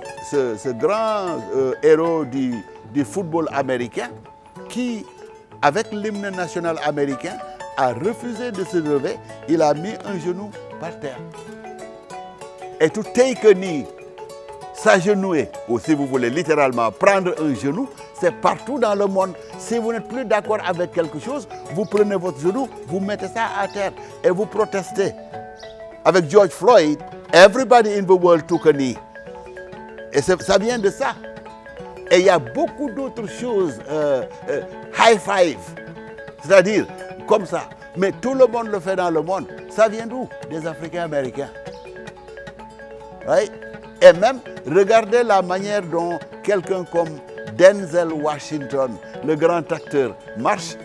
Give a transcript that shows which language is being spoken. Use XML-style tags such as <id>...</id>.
<fr>Ce grand héros du football américain qui, avec l'hymne national américain, a refusé de se lever, il a mis un genou par terre. Et</fr> <en>to take a knee,</en> <fr>s'agenouiller, ou si vous voulez littéralement prendre un genou, c'est partout dans le monde. Si vous n'êtes plus d'accord avec quelque chose, vous prenez votre genou, vous mettez ça à terre et vous protestez.</fr> <en>Avec George Floyd, everybody in the world took a knee.</en> <fr>Et ça vient de ça. Et il y a beaucoup d'autres choses, high five, c'est-à-dire comme ça. Mais tout le monde le fait dans le monde. Ça vient d'où? Des Africains américains. Right? Et même, regardez la manière dont quelqu'un comme Denzel Washington, le grand acteur, marche.</fr>